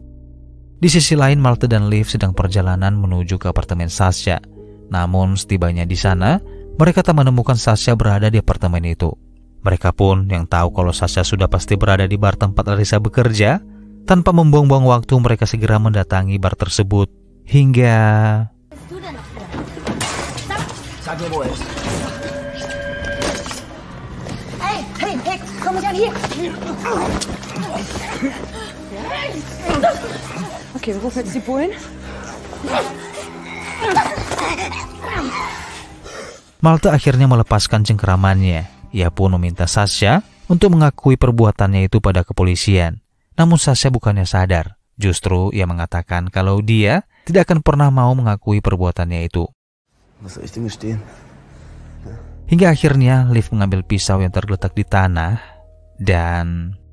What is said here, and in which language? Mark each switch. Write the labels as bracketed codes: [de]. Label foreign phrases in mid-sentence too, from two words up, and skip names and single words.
[id] Di sisi lain, Malte dan Liv sedang perjalanan menuju ke apartemen Sasha. Namun setibanya di sana, mereka tak menemukan Sasha berada di apartemen itu. Mereka pun yang tahu kalau Sasha sudah pasti berada di bar tempat Larissa bekerja. Tanpa membuang-buang waktu, mereka segera mendatangi bar tersebut hingga... [de] Sag mir, wo er ist. Hey, komm mich an hier. Okay, wo fällst die Bullen? [id] Malte akhirnya melepaskan cengkeramannya. Ia pun meminta Sasha untuk mengakui perbuatannya itu pada kepolisian. Namun Sasha bukannya sadar. Justru ia mengatakan kalau dia tidak akan pernah mau mengakui perbuatannya itu. Hingga akhirnya Liv mengambil pisau yang tergeletak di tanah dan...